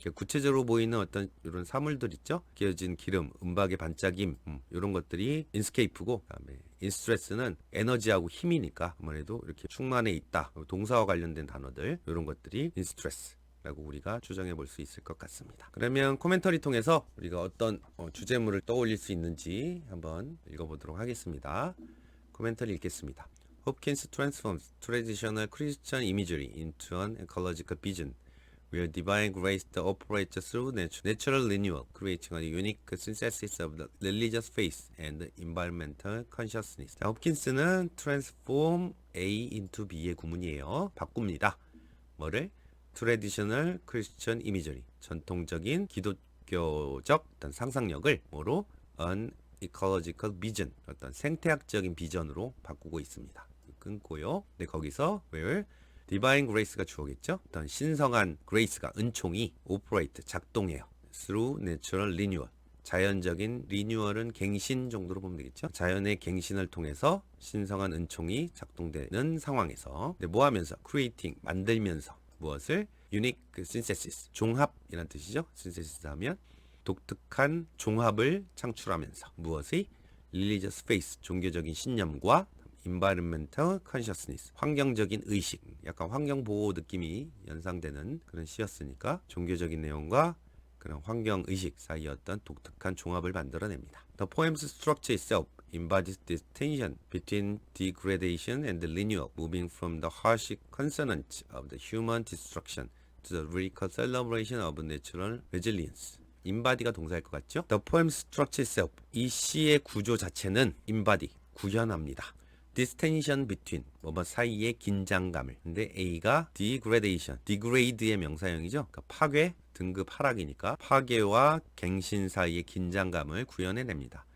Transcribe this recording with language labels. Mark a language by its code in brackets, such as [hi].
[ko] 구체적으로 보이는 어떤 이런 사물들 있죠? 끼어진 기름, 은박의 반짝임, 이런 것들이 인스케이프고, 그다음에 인스트레스는 에너지하고 힘이니까 아무래도 이렇게 충만해 있다. 동사와 관련된 단어들, 이런 것들이 인스트레스라고 우리가 추정해 볼 수 있을 것 같습니다. 그러면 코멘터리 통해서 우리가 어떤 주제물을 떠올릴 수 있는지 한번 읽어보도록 하겠습니다. 코멘터리 읽겠습니다. [en] Hopkins transforms traditional Christian imagery into an ecological vision, where divine grace operates through natural renewal, creating a unique synthesis of the religious faith and environmental consciousness. [ko] 자, 홉킨스는 [en] transform A into B [ko] 의 구문이에요. 바꿉니다. 뭐를? [en] Traditional Christian imagery, [ko] 전통적인 기독교적 어떤 상상력을 뭐로? [en] An ecological vision, [ko] 어떤 생태학적인 비전으로 바꾸고 있습니다. 끊고요. 네, 거기서 [en] where divine grace [ko] 가 주어겠죠. 어떤 신성한 grace가, 은총이 operate, 작동해요. [en] through natural renewal, [ko] 자연적인 리뉴얼은 갱신 정도로 보면 되겠죠. 자연의 갱신을 통해서 신성한 은총이 작동되는 상황에서, 네, 뭐 하면서? creating, 만들면서. 무엇을? [en] unique synthesis, [ko] 종합이라는 뜻이죠. synthesis 하면 독특한 종합을 창출하면서. 무엇의? [en] religious faith, [ko] 종교적인 신념과 [en] environmental consciousness, [ko] 환경적인 의식, 약간 환경보호 느낌이 연상되는 그런 시였으니까 종교적인 내용과 그런 환경의식 사이의 어떤 독특한 종합을 만들어냅니다. [en] The poem's structure itself embodies this tension between degradation and renewal, moving from the harsh consonance of the human destruction to the lyrical celebration of natural resilience. [ko] embodi가 동사일 것 같죠? [en] The poem's structure itself, [ko] 이 시의 구조 자체는 embody, 구현합니다. [en] This tension between, [ko] 뭐 사이의 긴장감을. 근데 A가 degradation, degrade의 명사형이죠. 그러니까 파괴, 등급 하락이니까 파괴와 갱신 사이의 긴장감을 구현해냅니다.